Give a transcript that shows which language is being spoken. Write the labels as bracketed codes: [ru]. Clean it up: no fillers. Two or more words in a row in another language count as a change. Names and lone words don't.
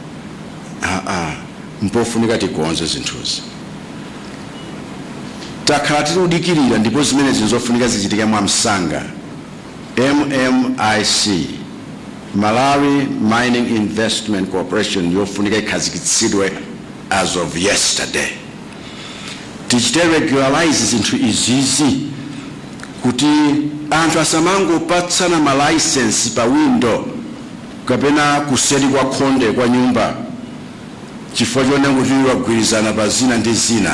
[ny] Mpofunika tikonze zinthuzi. Takhala tikudikirira ndipo zimene zinazofunika zichitike mwamsanga. MMIC, Malawi Mining Investment Corporation, yofunika ikhazikitsidwe [en] as of yesterday. [ny] Tichite regularize zinthu izizi kuti anthu asamango patsana ma license pa window kapena kuseri kwa khonde kwa nyumba chifukwa chonena kuti wagwirizana pa zina ndi zina.